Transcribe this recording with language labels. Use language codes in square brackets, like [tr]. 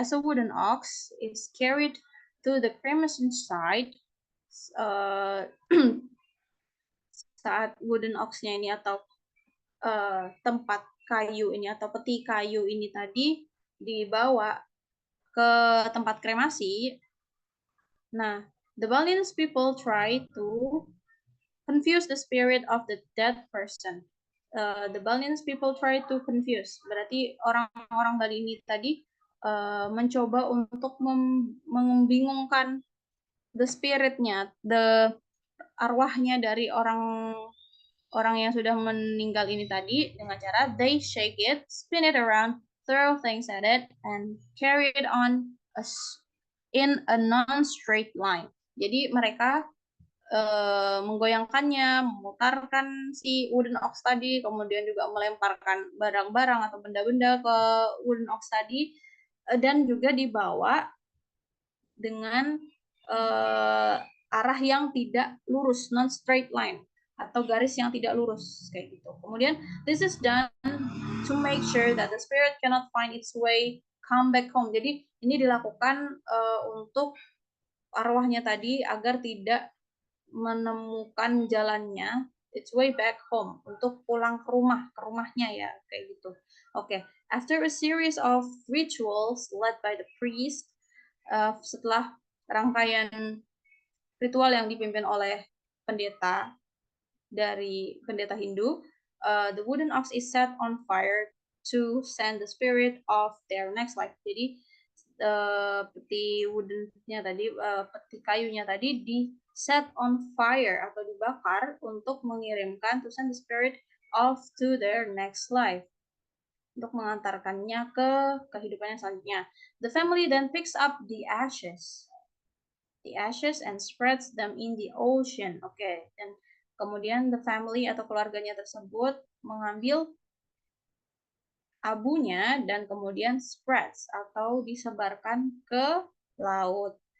[en] As a wooden ox is carried to the cremation site, [id] saat wooden ox-nya ini atau tempat kayu ini atau peti kayu ini tadi dibawa ke tempat kremasi. [en] Nah, the Balinese people try to confuse the spirit of the dead person. The Balinese people try to confuse. [id] Berarti orang-orang Bali ini tadi mencoba untuk membingungkan the spiritnya, the arwahnya dari orang yang sudah meninggal ini tadi dengan cara [en] they shake it, spin it around, throw things at it, and carry it on in a non-straight line. [id] Jadi mereka menggoyangkannya, memutarkan si wooden ox tadi, kemudian juga melemparkan barang-barang atau benda-benda ke wooden ox tadi, dan juga dibawa dengan arah yang tidak lurus, non-straight line, atau garis yang tidak lurus kayak gitu. Kemudian [en] this is done to make sure that the spirit cannot find its way come back home. [id] Jadi ini dilakukan untuk arwahnya tadi agar tidak menemukan jalannya [en] its way back home, [id] untuk pulang ke rumahnya ya kayak gitu. Oke, [en] after a series of rituals led by the priest, [id] setelah rangkaian ritual yang dipimpin oleh pendeta dari pendeta Hindu, [en] the wooden ox is set on fire to send the spirit of their next life. [id] Jadi peti wooden-nya tadi, peti kayunya tadi di set on fire atau dibakar untuk mengirimkan [en] to send the spirit of to their next life, [id] untuk mengantarkannya ke kehidupan yang selanjutnya. [en] The family then picks up the ashes and spreads them in the ocean. [id] Oke, dan kemudian [en] the family [id] atau keluarganya tersebut mengambil abunya dan kemudian spreads atau disebarkan ke laut.